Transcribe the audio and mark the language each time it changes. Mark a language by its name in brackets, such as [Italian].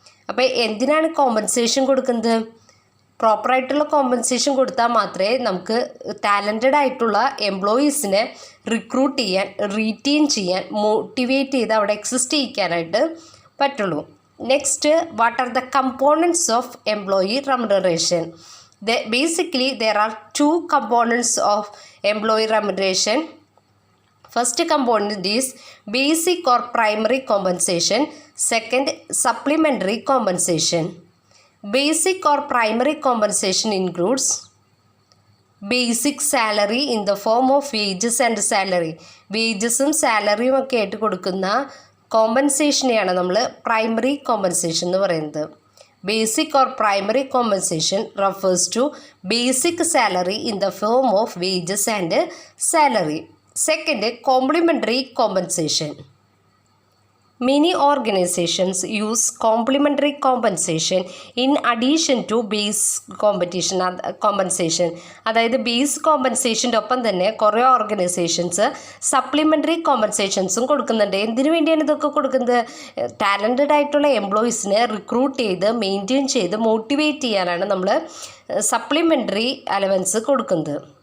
[Malayalam] അപ്പോൾ എന്തിനാണ് കോമ്പൻസേഷൻ കൊടുക്കുന്നത്? പ്രോപ്പറായിട്ടുള്ള കോമ്പൻസേഷൻ കൊടുത്താൽ മാത്രമേ നമുക്ക് ടാലൻറ്റഡ് ആയിട്ടുള്ള എംപ്ലോയീസിനെ റിക്രൂട്ട് ചെയ്യാൻ റീറ്റെയിൻ ചെയ്യാൻ മോട്ടിവേറ്റ് ചെയ്ത് അവിടെ എക്സിസ്റ്റ് ചെയ്യിക്കാനായിട്ട് പറ്റുള്ളൂ. [English] Next, what are the components of employee remuneration. Basically there are 2 components of employee remuneration. First component is basic or primary compensation. Second, supplementary compensation. Basic or primary compensation includes basic salary in the form of wages and salary. [Malayalam] വേജസും സാലറിയും ഒക്കെ ആയിട്ട് കൊടുക്കുന്ന കോമ്പൻസേഷനെയാണ് നമ്മൾ primary compensation എന്ന് പറയുന്നത്. [English] Basic or primary compensation refers to basic salary in the form of wages and salary. Second, complementary compensation. Many organizations use complementary compensation in addition to base compensation. [Malayalam] അതായത് base കോമ്പൻസേഷൻ്റെ ഒപ്പം തന്നെ കുറേ organisations supplementary കോമ്പൻസേഷൻസും കൊടുക്കുന്നുണ്ട്. എന്തിനു വേണ്ടിയാണ് ഇതൊക്കെ കൊടുക്കുന്നത്? Talented ആയിട്ടുള്ള എംപ്ലോയീസിനെ റിക്രൂട്ട് ചെയ്ത് മെയിൻറ്റെയിൻ ചെയ്ത് മോട്ടിവേറ്റ് ചെയ്യാനാണ് നമ്മൾ സപ്ലിമെൻ്ററി അലവൻസ് കൊടുക്കുന്നത്.